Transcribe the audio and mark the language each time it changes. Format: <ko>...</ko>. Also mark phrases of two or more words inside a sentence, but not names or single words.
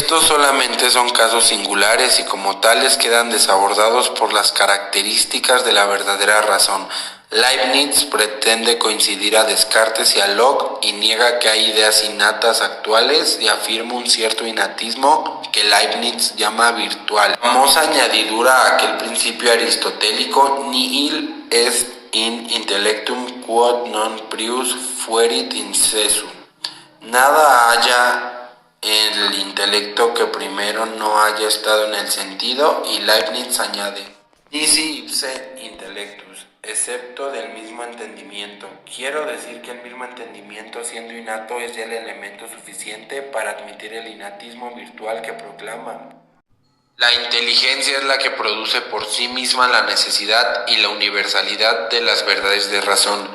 <es>Estos solamente son casos singulares y como tales quedan desabordados por las características de la verdadera razón. Leibniz pretende coincidir a Descartes y a Locke y niega que hay ideas innatas actuales y afirma un cierto innatismo que Leibniz llama virtual. Famosa añadidura a aquel principio aristotélico</es> <la>nihil est in intellectum quod non prius fuerit incessu.</la> <es>Nada haya en el intelecto que primero no haya estado en el sentido, y Leibniz añade,</es> <la>nisi ipse intellectus,</la> <es>excepto del mismo entendimiento. Quiero decir que el mismo entendimiento, siendo innato, es ya el elemento suficiente para admitir el innatismo virtual que proclama. La inteligencia es la que produce por sí misma la necesidad y la universalidad de las verdades de razón.</es>